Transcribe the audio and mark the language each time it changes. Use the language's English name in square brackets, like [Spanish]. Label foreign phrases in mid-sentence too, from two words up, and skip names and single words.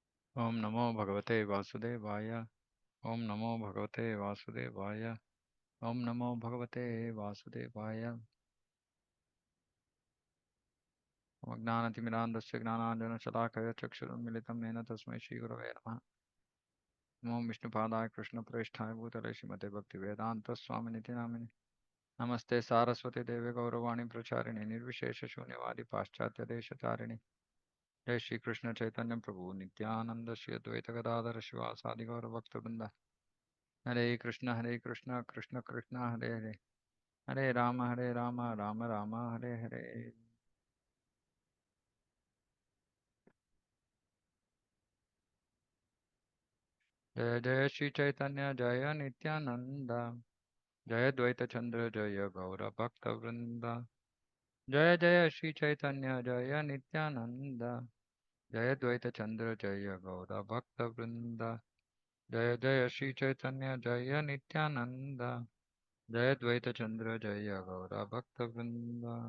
[Sanskrit] ಓಂ ನಮೋ ಭಗವತೆ ವಾಸುದೇವಾಯ. ಓಂ ನಮೋ ಭಗವತೆ ವಾಸುದೇವಾಯ. ಓಂ ನಮೋ ಭಗವತೆ ವಾಸುದೇವಾಯ. ಜ್ಞಾನತಿಮಿರಾಂಧಸ್ಯ ಜ್ಞಾನಾಂಜನಶಲಾಕಯ ಚಕ್ಷುರುನ್ಮಿಲಿತಂ येन ತಸ್ಮೈ ಶ್ರೀಗುರವೇ ನಮಃ. ಓಂ ವಿಷ್ಣುಪಾದಾಯ ಕೃಷ್ಣಪ್ರೇಷ್ಠಾಯ ಭೂತಲೆ ಶ್ರೀಮತೆ ಭಕ್ತಿವೇದಾಂತ ಸ್ವಾಮಿನಿತಿ ನಾಮಿನಿ. ನಮಸ್ತೆ ಸಾರಸ್ವತಿ ದೇವಿ ಗೌರವಾಣಿ ಪ್ರಚಾರಿಣಿ ನಿರ್ವಿಶೇಷ ಶೂನ್ಯವಾದಿ ಪಾಶ್ಚಾತ್ಯ ದೇಶಚಾರಿಣಿ. ಜೈ ಶ್ರೀ ಕೃಷ್ಣ ಚೈತನ್ಯ ಪ್ರಭು ನಿತ್ಯಾನಂದ ಶ್ರೀ ಅದ್ವೈತ ಗದಾಧರ ಶಿವಾಸಾದಿ ಗೌರ ಭಕ್ತವೃಂದ. ಹರೇ ಕೃಷ್ಣ ಕೃಷ್ಣ ಕೃಷ್ಣ ಹರೇ ಹರೇ, ಹರೇ ರಾಮ ರಾಮ ರಾಮ ಹರೇ ಹರೇ. ಜಯ ಜಯ ಶ್ರೀ ಚೈತನ್ಯ ಜಯ ನಿತ್ಯಾನಂದ, ಜಯ ದ್ವೈತ ಚಂದ್ರ ಜಯ ಗೌರ ಭಕ್ತ ವೃಂದ. ಜಯ ಜಯ ಶ್ರೀ ಚೈತನ್ಯ ಜಯ ನಿತ್ಯಾನಂದ, ಜಯ ದ್ವೈತ ಚಂದ್ರ ಜಯ ಗೌರ ಭಕ್ತ ವೃಂದ. ಜಯ ಜಯ ಶ್ರೀ ಚೈತನ್ಯ ಜಯ ನಿತ್ಯಾನಂದ, ಜಯ ದ್ವೈತ ಚಂದ್ರ ಜಯ ಗೌರ ಭಕ್ತ ವೃಂದ.